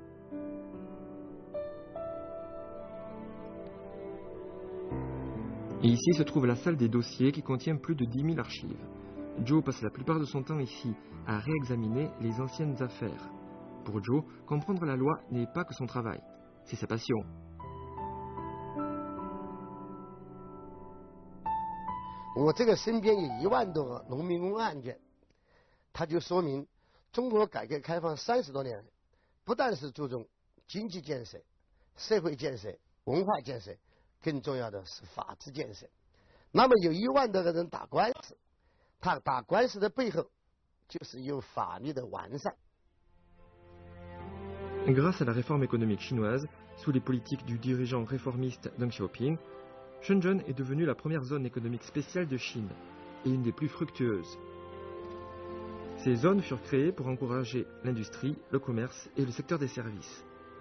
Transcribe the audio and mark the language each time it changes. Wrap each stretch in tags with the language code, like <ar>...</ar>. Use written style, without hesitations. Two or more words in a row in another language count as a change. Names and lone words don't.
<fr>Et ici se trouve la salle des dossiers qui contient plus de 10 000 archives. Zhou passe la plupart de son temps ici à réexaminer les anciennes affaires. Pour Zhou, comprendre la loi n'est pas que son travail, c'est sa passion.</fr> <zh>我这个身边有1万多个农民工案件，它就说明中国改革开放30多年，不但是注重经济建设、社会建设、文化建设，更重要的是法治建设。那么有1万多个人打官司，他打官司的背后就是有法律的完善。</zh> <fr>Grâce à la réforme économique chinoise, sous les politiques du dirigeant réformiste Deng Xiaoping, Shenzhen est devenue la première zone économique spéciale de Chine et une des plus fructueuses. Ces zones furent créées pour encourager l'industrie, le commerce et le secteur des services.</fr>